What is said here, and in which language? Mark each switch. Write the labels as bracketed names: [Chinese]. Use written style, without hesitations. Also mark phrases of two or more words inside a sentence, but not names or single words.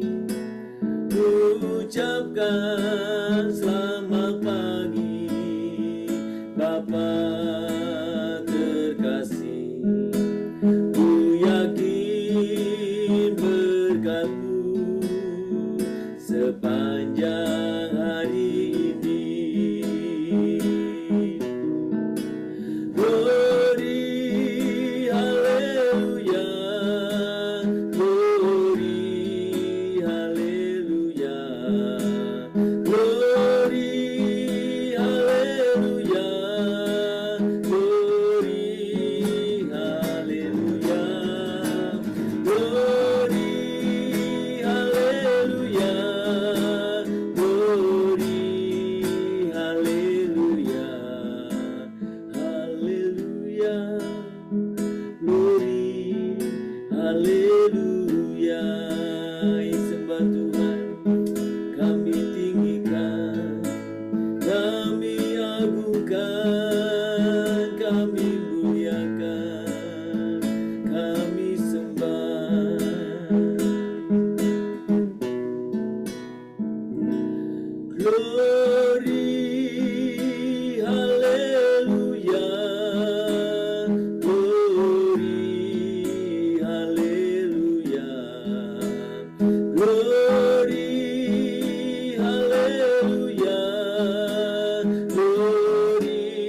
[Indonesian] Ku ucapkan selamat pagi Bapa terkasih. Ku yakin berkat-Mu sepanjang hari ini. [English] Glory, haleluya, glory, haleluya, glory, haleluya, glory, haleluya, glory, haleluya, glory, haleluya, haleluya, glory, haleluya. [Indonesian] Sembah Tuhan, kami tinggikan, kami agungkan, kami muliakan, kami sembah. [English] Glory, haleluya, glory, haleluya, glory, haleluya, glory,